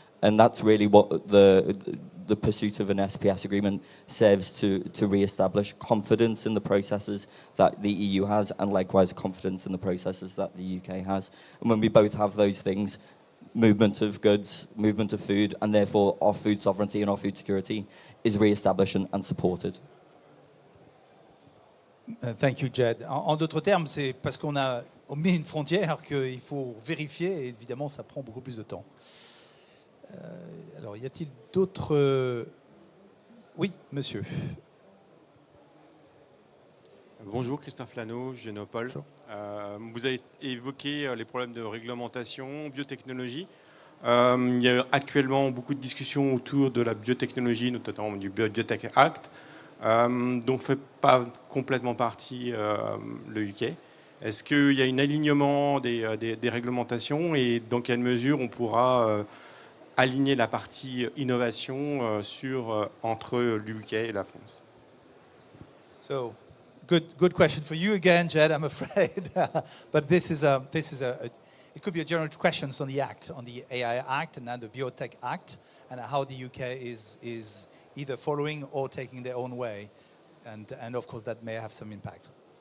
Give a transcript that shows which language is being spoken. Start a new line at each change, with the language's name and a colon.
English: And that's really what the pursuit of an SPS agreement serves to re-establish confidence in the processes that the EU has, and likewise confidence in the processes that the UK has. And when we both have those things, movement of goods, movement of food, and therefore our food sovereignty and our food security is re-established and supported. Thank you, Jed.
French: En d'autres termes, c'est parce qu'on mis une frontière qu'il faut vérifier, et évidemment, ça prend beaucoup plus de temps. Alors, y a-t-il d'autres... Oui, monsieur. Bonjour, Christophe Lano, Génopole. Vous avez évoqué les problèmes de réglementation, biotechnologie. Il y a actuellement beaucoup de discussions autour de la biotechnologie, notamment du Biotech Act, dont ne fait pas complètement partie le UK. Est-ce qu'il y a un alignement des réglementations, et dans quelle mesure on pourra aligner la partie innovation entre l'UK et la France?
English: So, good question for you again, Jed, I'm afraid. But this is it could be a general question on the Act, on the AI Act and then the Biotech Act, and how the UK is either following or taking their own way. And of course, that may have some impact.